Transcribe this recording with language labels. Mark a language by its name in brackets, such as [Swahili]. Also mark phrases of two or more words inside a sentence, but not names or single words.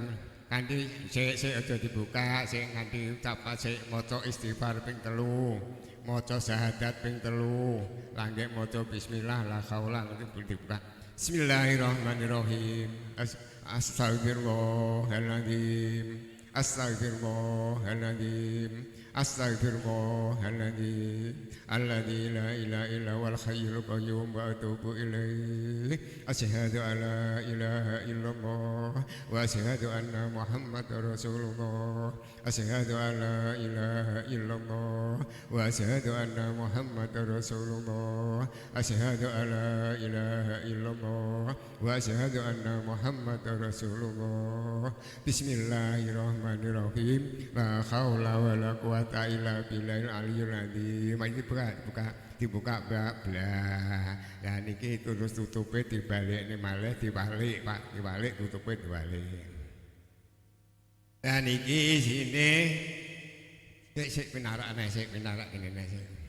[Javanese] Kanthi sik aja dibuka, sik nganti ucap sik maca istighfar ping 3, maca syahadat ping 3, langgek maca [Arabic] بسم الله لا حول [Javanese] niki dibuka. [Arabic] بسم الله الرحمن الرحيم. أستغفر الله العظيم. أستغفر الله العظيم. أستغفر الله العظيم. الذي لا إله إلا هو الحي القيوم وأتوب إليه. أشهد أن لا إله إلا الله وأشهد أن محمدا رسول الله. أشهد أن لا إله إلا الله وأشهد أن محمدا رسول الله. أشهد أن لا إله إلا الله وأشهد أن محمدا رسول الله. بسم الله الرحمن الرحيم. لا حول ولا قوة إلا بالله العلي العظيم. [Javanese] Dibuka blah. Lah niki terus tutupe dibalikne malih diwalik Pak, diwalik tutupe diwalik. Lah niki isine sik pinarak kene sik.